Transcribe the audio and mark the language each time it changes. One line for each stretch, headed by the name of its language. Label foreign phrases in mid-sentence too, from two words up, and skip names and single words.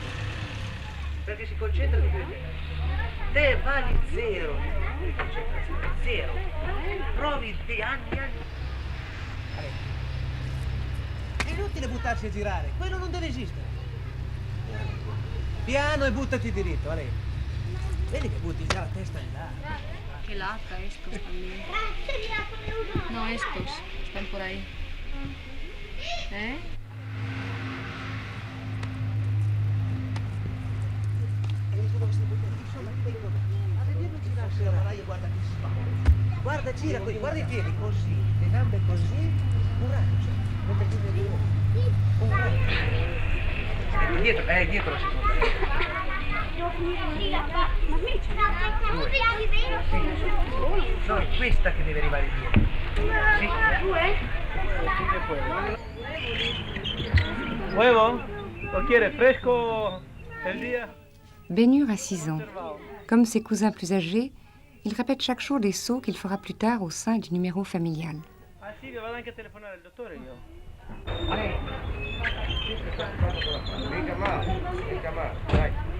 Italian: Perché si concentra di più. Te vali 0 di concentrazione. 0. Provi di anni. È inutile buttarsi a girare, quello non deve esistere. Piano e buttati diritto, Ale. Vedi che butti già la testa in là.
Spanish: Que lata estos también. No, estos están por ahí. ¿Eh?
Italian: Guarda, gira qui, guarda i piedi così, le gambe così, un raggio. Mentre tu vedi un raggio. Dietro la seconda. No, è questa che deve arrivare dietro. Sì.
Spanish: ¿Huevo? ¿Lo quiere fresco el día?
French: Bénur a 6 ans. Comme ses cousins plus âgés, il répète chaque jour des sauts qu'il fera plus tard au sein du numéro familial.
Italian: Ah sì, vado anche a telefonare al dottore io. Mica male, dai.